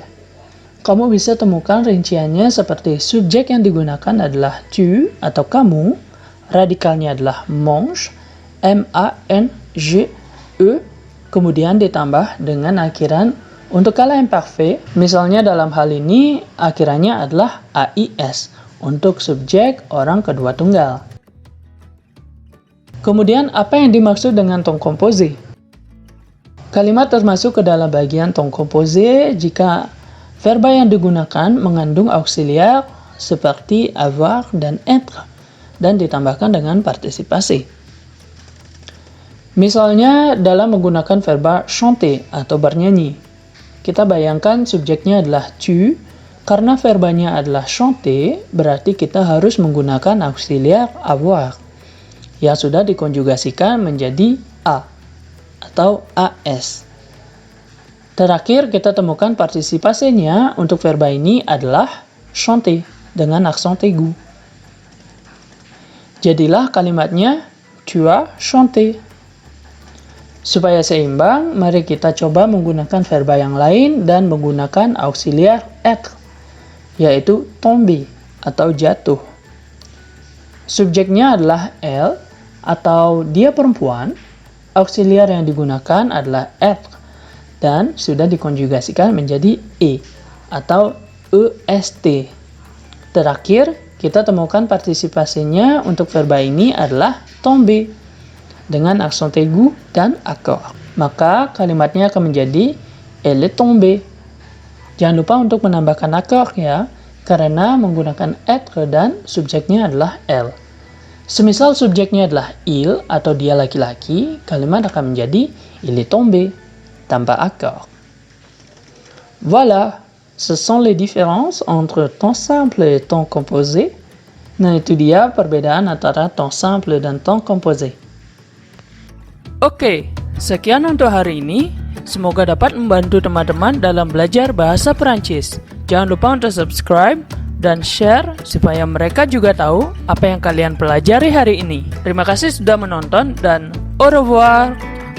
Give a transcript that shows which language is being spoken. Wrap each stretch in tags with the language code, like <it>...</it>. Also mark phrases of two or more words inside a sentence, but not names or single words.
<id>Kamu bisa temukan rinciannya seperti subjek yang digunakan adalah tu atau kamu, radikalnya adalah mange, M-A-N-G-E, kemudian ditambah dengan akhiran. Untuk kala imparfait, misalnya dalam hal ini akhirannya adalah AIS untuk subjek orang kedua tunggal. Kemudian apa yang dimaksud dengan</id> <fr>temps composé?</fr> <id>Kalimat termasuk ke dalam bagian</id> <fr>temps composé</fr> <id>jika verba yang digunakan mengandung auxiliar seperti avoir dan être dan ditambahkan dengan partisipasi. Misalnya dalam menggunakan verba chanter atau bernyanyi. Kita bayangkan subjeknya adalah tu, karena verbanya adalah chanter, berarti kita harus menggunakan auxiliar avoir. yang sudah dikonjugasikan menjadi A atau AS. Terakhir, kita temukan partisipasinya untuk verba ini adalah chanter dengan aksen aigu. Jadilah kalimatnya</id> <fr>tu as chanté.</fr> <id>Supaya seimbang, mari kita coba menggunakan verba yang lain dan menggunakan auxiliar être, yaitu tomber atau jatuh. Subjeknya adalah elle atau dia perempuan, auxiliar yang digunakan adalah être dan sudah dikonjugasikan menjadi e atau est. Terakhir, kita temukan partisipasinya untuk verba ini adalah tomber dengan aksen aigu dan accord. Maka kalimatnya akan menjadi</id> <fr>elle est tombée.</fr> <id>Jangan lupa untuk menambahkan accord ya, karena menggunakan être dan subjeknya adalah elle. Semisal subjeknya adalah il atau dia laki-laki, kalimat akan menjadi</id> <fr>il est tombé</fr> <id>tanpa accord.</id> <fr>Voilà, ce sont les différences entre temps simple et temps composé.</fr> <id>Nah, itu dia perbedaan antara</id> <fr>temps simple</fr> <id>dan</id> <fr>temps composé.</fr> <id>Oke, sekian untuk hari ini. Semoga dapat membantu teman-teman dalam belajar bahasa Perancis. Jangan lupa untuk subscribe dan share supaya mereka juga tahu apa yang kalian pelajari hari ini. Terima kasih sudah menonton dan</id> <fr>au revoir.</fr>